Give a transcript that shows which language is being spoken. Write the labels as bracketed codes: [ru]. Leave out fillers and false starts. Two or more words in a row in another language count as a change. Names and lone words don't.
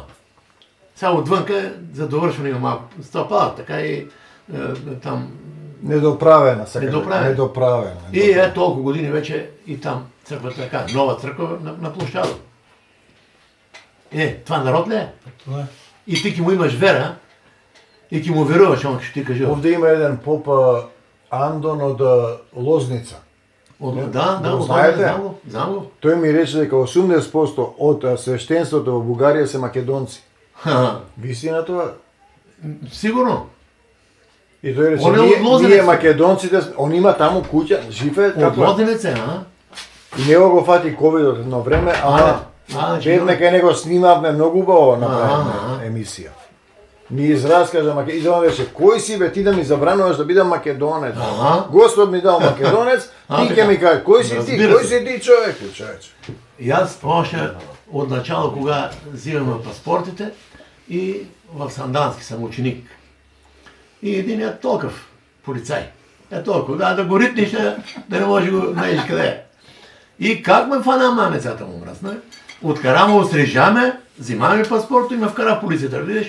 [bg] Сега отвънка, за довършване има малко стъпала, така и там. [mk] Недоправена, сака. Недоправена. Недоправена. [bg] И толкова години вече и там църквата така, нова църква на площада. Това народ ли е? Това е. [mk] И ти ки му имаш вера, и ки му веруваш, он [bg] ще ти каже. [mk] Овде има еден поп Андон од Лозница. Да, го знаете? знам го. Тој ми рече дека 80% од свештенството во Бугарија се македонци. Ха, Вистина тоа? Сигурно. И тој рече, Он е од ние Лозенец. македонците, он има таму куќа, живее Од како е. Лозенец е, а? И него го фати ковидот едно време, ама бевме кај него снимавме многу убаво направена емисија. Ми израскажа и да рече, кој си бе ти да ми забрануваш да бидам македонец? Господ ми дал македонец, ти ќе ми кажеш, кој си ти? Разбира Кој се. си ти човече? [bg] И аз още от начало, кога взимаме паспортите, и в Сандански съм ученик. И единият толков полицай. Е толкова, да го ритнеш, да не може го знаеш къде е. И как ме фана мамецата му мръсна? Откара му осрежаме, взимаме паспорта и ме вкара в полицията, видиш?